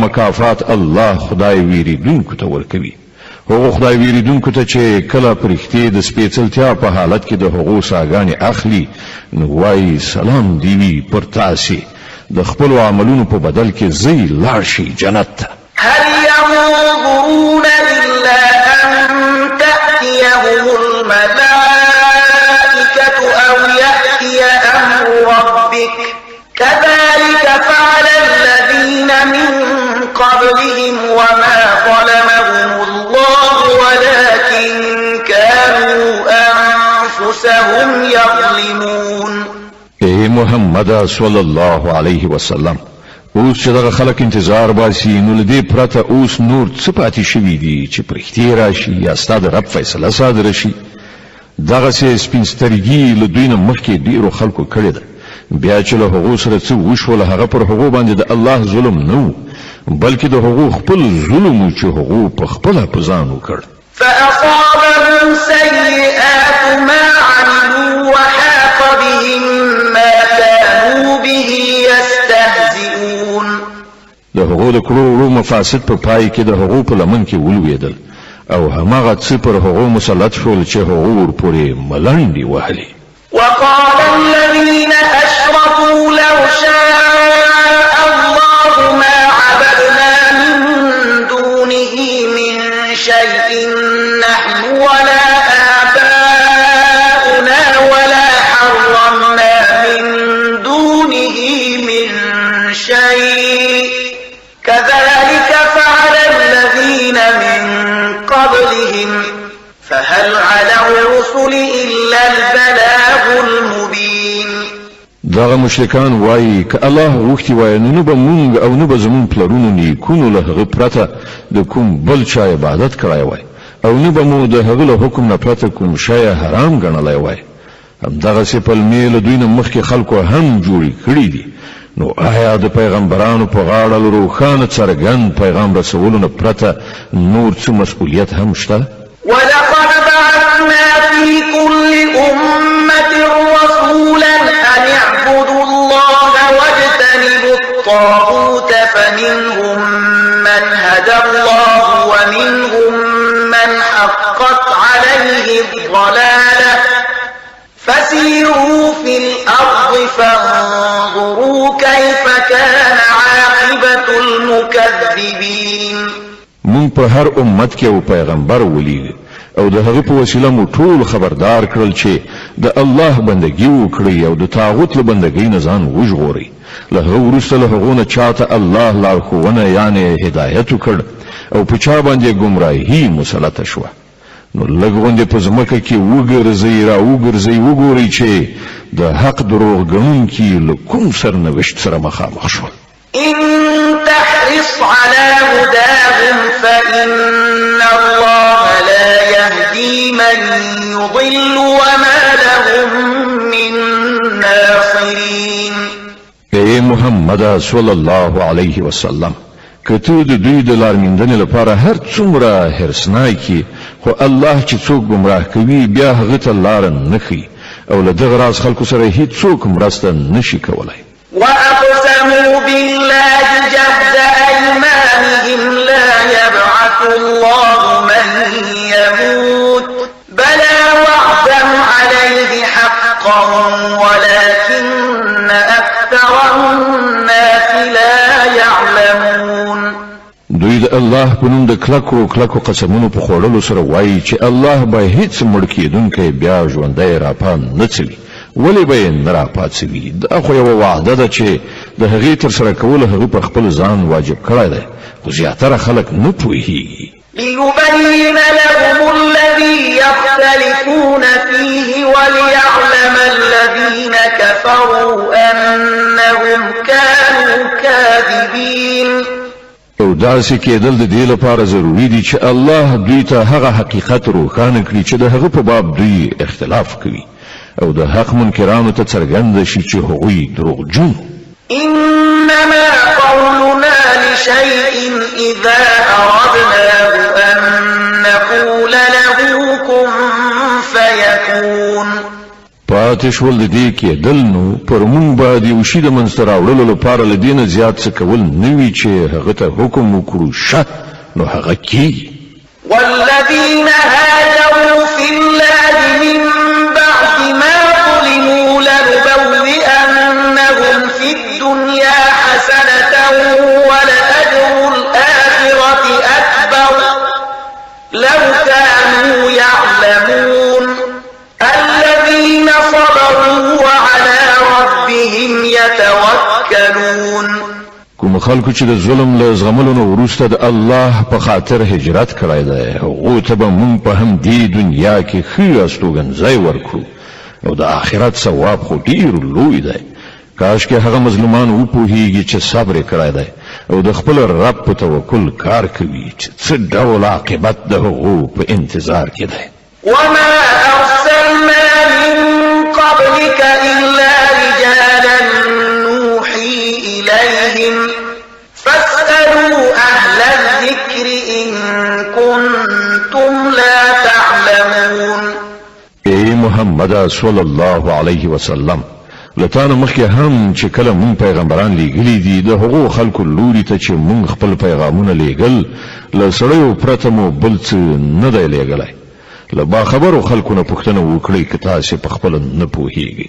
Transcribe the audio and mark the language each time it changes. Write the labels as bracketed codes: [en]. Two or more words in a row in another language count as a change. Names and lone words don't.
[ps] دا مکافات الله خدای ویریدونکو ته ورکوي هغه خدای ویریدونکو ته چې کله پرختي د سپېڅلتیا په حالت کې د هغو ساګانې اخلي نو وایي سلام دیوی پر تاسې د خپل عملونو په بدل کې زی لاړ شي جنت ته. [ar] هل ينظرون إلا أن تأتيهم الملائكة أو يأتي أمر ربك كذلك فعل الذين من قبلهم وما ظلمهم الله ولكن كانوا أنفسهم يظلمون. [ps] اے محمد [ar] صلی الله علیه وسلم [ps] اوس چې دغه خلک انتظار باسي نو لدې پرته اوس نور څه پاتې شوي دي چې پرختي راشي یا ستا د رب فیصله صادره شي. دغسې سپین سترګي له دوی نه مخکې ډېرو خلکو کړې ده بیا چې له هغو سره څه وشول هغه پر هغو باندې د الله ظلم نه و بلکې د هغو خپل ظلم و چې هغو په خپله په ځان وکړ. [ar] فأصابهم سيئات ما عملوا وحاق بهم ما كانوا به يستهزئون. [ps] د هغو د کړو مفاسد په پای کې د هغو په لمن کې ولوېدل او هماغه څه پر هغو مسلط شول چې هغو ورپورې ملنډې وهلې. [ar] وقال الذين أشركوا لو شاء الله ما عبدنا من دونه من شيء نحن ولا آباؤنا ولا حرمنا من دونه من شيء كذلك فعل الذين من قبلهم فهل على الرسل إلا البلاغ المبين. [ps] دغه مشرکان وایي که الله وختي وای نو به مونږ او نو به زمون پلرونو نیکونو له هغه پرته د کوم بل چا عبادت کړای وای او نو به مو د هغه له حکم نه پرته کوم شی حرام ګڼلای وای. همدغسې پلمې له دوی نه مخکې خلکو هم جوړې کړي دي نو آیا د پیغمبرانو په غاړه له روښانه څرګند پیغام رسولو نه پرته نور څه مسؤلیت هم شته؟ [ar] ولقد بعثنا في كل أمة رسولا أن اعبدوا الله واجتنبوا الطاغوت فمنهم من هدى الله ومنهم من حقت عليه الضلالة فسيروا في الأرض فانظروا كيف كان عاقبة المكذبين. [ps] مون په هر امت کې یو پیغمبر ولېږه او د هغه په وسیله مو ټول خبردار کړل چې د الله بندګي وکړي او د طاغوت له بندګۍ نه ځان وژغوري. له هغه وروسته له هغو نه چاته الله لارښوونه یعنې هدایت وکړ او په چا باندې ګمراهي مسلطه شوه نو لږ غوندې په ځمکه کې وګرځئ را وګرځئ وګورئ چې د حق دروغ ګڼونکي له کوم سرنوشت سره مخامخ شول. [ar] إن تحرص على هداهم فإن الله لا يهدي من يضل وما لهم من ناصرين. [ps] اے محمد [ar] صلی الله علیه وسلم [ps] که ته د دوی د لارموندنې لپاره هر څومره حرصناک خو الله چې څوک ګمراه کوي بیا هغه ته لاره نه ښیي او له دغه راز خلکو سره هیڅوک مرسته نشي کولی. [ar] وأقسموا بالله جهد أيمانهم لا يبعث الله من يموت بلى وعدا عليه حقا ولكن أكثر الناس لا يعلمون. [ps] دوی د الله په نوم د کلکو قسمونو په خوړلو سره وایي چې الله به هیڅ مړ کېدونکی بیا ژوندی راپا نه څوي ولې به یې نه راپاڅوي. دا خو یوه وعده ده چې د هغې ترسره کول هغه پر خپل ځان واجب کړی دی خو زیاتره خلک نه پوهېږي. [ar] ليبين لهم الذي يختلفون فيه وليعلم الذين كفروا أنهم كانوا كاذبين. [ps] او داسې کېدل د دې لپاره ضروري دي چې الله دوی ته هغه حقیقت روښانه کړي چې د هغه په باب دوی اختلاف کوي او د حق منکرانو ته څرګنده شي چې هغوی دروغجن. [ar] إنما قولنا لشيء إذا أردناه أن نقول له كن فيكون. [ps] پاتې شول د دې کېدل نو پر مونږ باندې یو شي د منځته راوړلو لپاره له دې نه زیات څه کول نه وي چې هغه ته حکم وکړو شه نو هغه کېږي. [ar] والذين هاجروا في الله من بعد ما ظلموا لنبوئنهم في الدنيا حسنة ولأجر الآخرة أكبر لو كانوا يعلمون الذين صبروا وعلى ربهم يتوكلون. [ps] کوم خلکو چې د ظلم له زغملو نه وروسته د الله په خاطر هجرت کړی دی هغو ته به موږ په همدې دنیا کې ښه استوګنځی ورکړو او د آخرت ثواب خو ډېر لوی دی. کاش کې هغه مظلومان وپوهیږي چې صبر یې کړی دی او د خپل رب په توکل کار کوي چې څه ډول عاقبت د هغو په انتظار کې دی. [ar] وما أرسلنا من قبلك إلا رجالا نوحي إليهم فاسألوا أهل الذكر إن كنتم لا تعلمون. [ps] ای محمد [ar] صلی الله علیه وسلم [ps] لتانه مخکې هم چې کله مون پیغمبران لیږلي دي د هغو خلکو لوري ته چې مون خپل پیغامونه لیږل له سړیو پرته مو بل څه نه دی لیږلی. له باخبرو خلکو نه پوښتنه وکړئ که تاسې په خپله نه پوهیږئ.